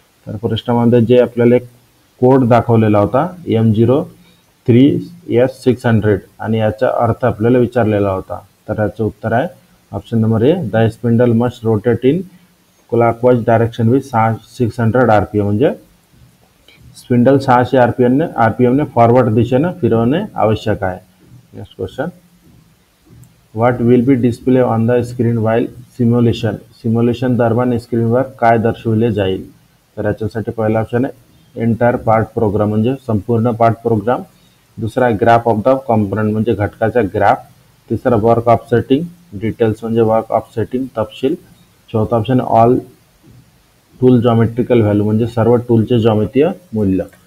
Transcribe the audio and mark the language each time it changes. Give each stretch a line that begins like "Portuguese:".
Marathi: तर प्रश्नामध्ये जे आपल्याला एक कोड दाखवलेला होता M03S600 आणि याचा अर्थ आपल्याला विचारलेला होता, तर याचं उत्तर आहे option number A,
English: the spindle must rotate in clockwise direction with 600 RPM
Marathi: म्हणजे स्पिंडल 600 RPM ने फॉरवर्ड दिशेने फिरवणे आवश्यक आहे।
English: Next question, what will be display on the screen while simulation.
Marathi: Simulation दरम्यान स्क्रीनवर काय दर्शविले जाईल। तर याच्यासाठी पहिला ऑप्शन आहे,
English: entire part program
Marathi: म्हणजे संपूर्ण पार्ट प्रोग्राम, दुसरा
English: graph of the component
Marathi: म्हणजे घटकाचा ग्राफ, तिसरा वर्क ऑफ सेटिंग डिटेल्स म्हणजे वर्क ऑफ सेटिंग तपशील, चौथा option
English: all tool geometrical value
Marathi: म्हणजे सर्व टूलचे जॉमेट्रीय मूल्य।